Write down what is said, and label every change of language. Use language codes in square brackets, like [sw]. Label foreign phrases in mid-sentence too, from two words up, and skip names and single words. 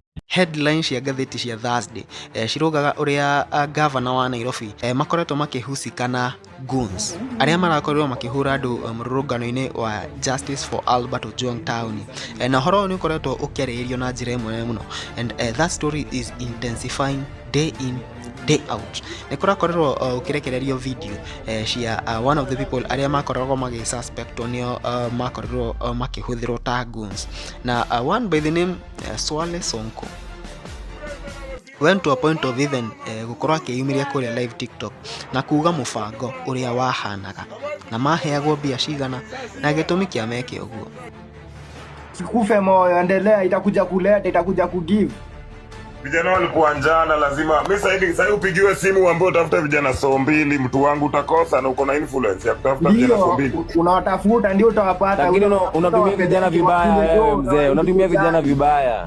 [ki] headline cia ngathĩti cia Thursday cirogaga ũrĩa governor wa Nairobi makoretwo makĩhusikana goons arĩa marakorirwo makĩhũra andũ mũrũrũngano-inĩ wa Justice for Albert Ojwang Town. Na ũhoro nĩ ũkoretwo ũkĩarĩrĩrio na njĩra ĩmwe mũno, [en] and that story is intensifying day in day out. [ki] Nĩ kũrakorirwo ũkĩrekererio video cia [en] one of the people [ki] arĩa makoragwo magĩsuspectwo nĩo makorirwo makĩhũthĩrwo ta goons, na [en] one by the name Swale Sonko went to a point of even [ki] gukorwo akĩyumiria kũrĩa live TikTok na kuga mũbango ũrĩa wahanaga na maheagwo mbia cigana na gĩtũmi kĩa meke ũguo. [sw] Sikufe moyo, endelea, itakuja kuleta, itakuja kugive. Vijana walikuwa njana, lazima mimi sasa upigiwe simu ambao utafuta vijana 200, mtu wangu utakosa, na uko na influence ya kutafuta vijana 200. Unawatafuta ndio utawapata. Lakini unatumia vijana vibaya wewe mzee, unatumia vijana vibaya.